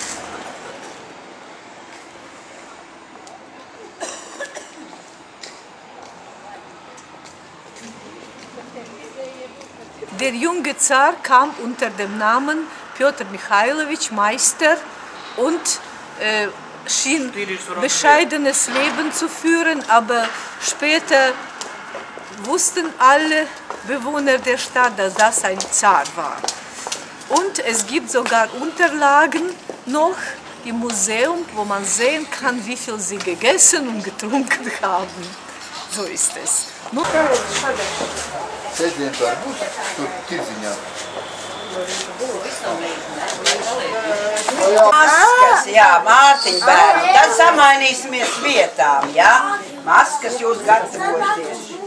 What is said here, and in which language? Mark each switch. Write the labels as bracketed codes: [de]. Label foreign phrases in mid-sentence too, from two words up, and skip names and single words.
[de] Der junge Zar kam unter dem Namen Piotr Michailowitsch Meister und schien bescheidenes Leben zu führen, aber später wussten alle Bewohner der Stadt, dass das ein Zar war. Und es gibt sogar Unterlagen noch im Museum, wo man sehen kann, wie viel sie gegessen und getrunken haben. So ist es. [lv] Maskas, jā, Mārtiņa bērni. Tad samainīsimies vietām, jā? Maskas jūs gatavoties.